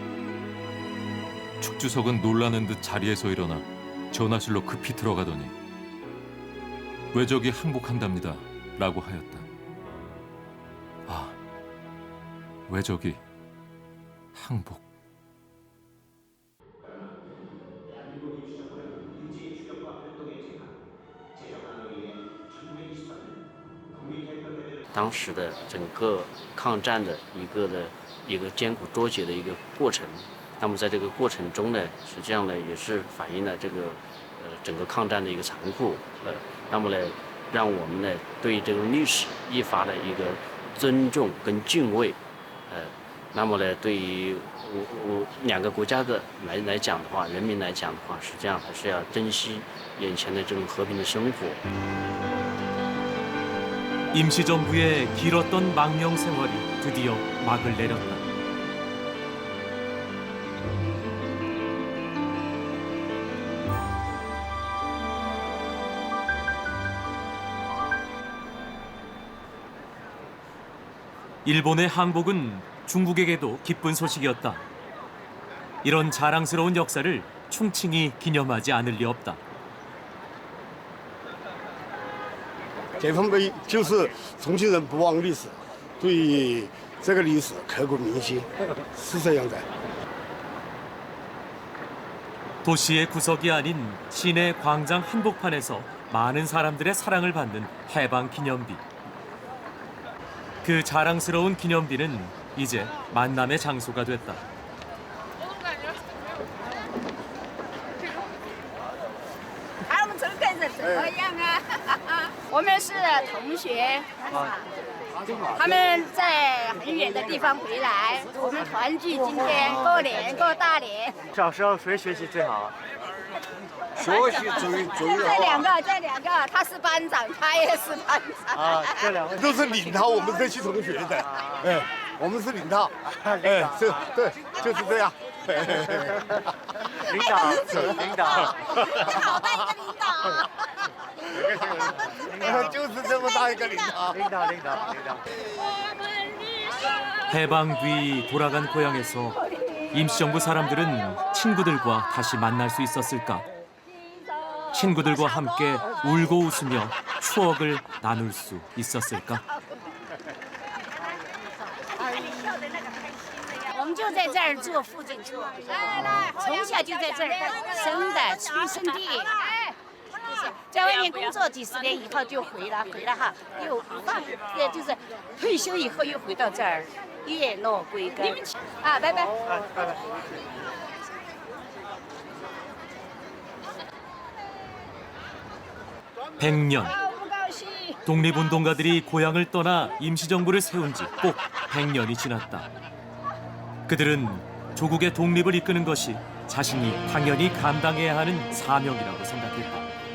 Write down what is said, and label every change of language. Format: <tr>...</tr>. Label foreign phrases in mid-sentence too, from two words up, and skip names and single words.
<ko>축주석은 놀라는 듯 자리에서 일어나 전화실로 급히 들어가더니 외적이 항복한답니다 라고 하였다. 아, 외적이 항복.</ko> <zh>当时的整个抗战的一个艰苦卓绝的一个过程，那么在这个过程中呢，实际上呢也是反映了这个整个抗战的一个残酷，那么呢让我们呢对这个历史愈发的一个尊重跟敬畏，那么呢对于我两个国家的来讲的话，人民来讲的话，实际上还是要珍惜眼前的这种和平的生活。</zh> <ko>임시정부의 길었던 망명 생활이 드디어 막을 내렸다. 일본의 항복은 중국에게도 기쁜 소식이었다. 이런 자랑스러운 역사를 충칭이 기념하지 않을 리 없다.</ko> <zh>解放碑就是重庆人不忘历史，对这个历史刻骨铭心，是这样的。</zh> <ko>도시의 구석이 아닌 시내 광장 한복판에서 많은 사람들의 사랑을 받는 해방 기념비. 그 자랑스러운 기념비는 이제 만남의 장소가 됐다.</ko> <zh>我们这个人怎么样啊？我们是同学，他们在很远的地方回来，我们团聚今天过年过大年。小时候谁学习最好？学习最这两个，他是班长，他也是班长。啊，这两位都是领导我们这些同学的，哎，我们是领导，哎，对，就是这样。领导，领导，好大一个领导。就是这么大一个领导。</zh> <ko>해방 뒤 돌아간 고향에서 임시정부 사람들은 친구들과 다시 만날 수 있었을까? 친구들과 함께 울고 웃으며 추억을 나눌 수 있었을까?</ko> <zh>们就在这儿做附近做，从小就在这儿生的，出生地。在外面工作几十年以后就回了哈，又就是退休以后又回到这儿，月落归根。啊，拜拜。拜拜。</zh> <ko>100년. 독립운동가들이 고향을 떠나 임시정부를 세운 지 꼭 100년이 지났다. 그들은 조국의 독립을 이끄는 것이 자신이 당연히 감당해야 하는 사명이라고 생각했다.</ko>